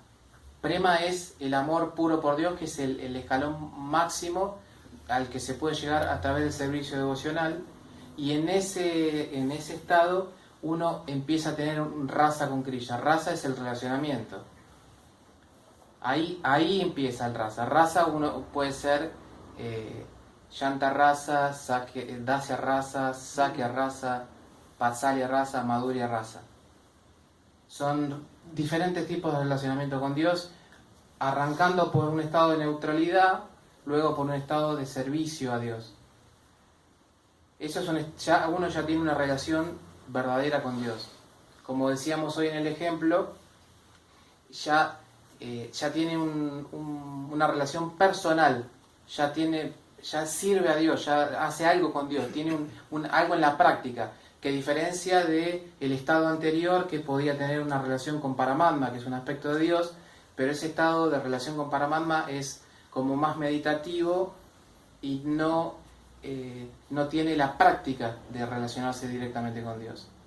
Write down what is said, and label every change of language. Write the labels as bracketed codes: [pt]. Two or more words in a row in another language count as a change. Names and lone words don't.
[es] Prema es el amor puro por Dios, que es el escalón máximo al que se puede llegar a través del servicio devocional, y en ese estado uno empieza a tener raza con Krishna. Raza es el relacionamiento. Ahí empieza el rasa. Rasa uno puede ser [sa] यन्त रस, दास्य रस, सख्य रस, वात्सल्य रस, माधुर्य रस. [es] Son diferentes tipos de relacionamiento con Dios, arrancando por un estado de neutralidad, luego por un estado de servicio a Dios. Eso es uno ya tiene una relación verdadera con Dios. Como decíamos hoy en el ejemplo, ya tiene una relación personal, ya sirve a Dios, ya hace algo con Dios, tiene algo en la práctica, que diferencia de el estado anterior, que podía tener una relación con Paramatma, que es un aspecto de Dios, pero ese estado de relación con Paramatma es como más meditativo y no tiene la práctica de relacionarse directamente con Dios.